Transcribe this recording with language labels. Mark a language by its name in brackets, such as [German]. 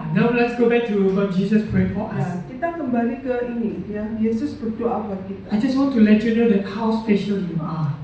[English] Now let's go back to what Jesus prayed for [Indonesian] Ya, [English] us. [Indonesian] kita kembali ke ini ya, Yesus berdoa buat kita. [English] I just want to let you know that how special you are.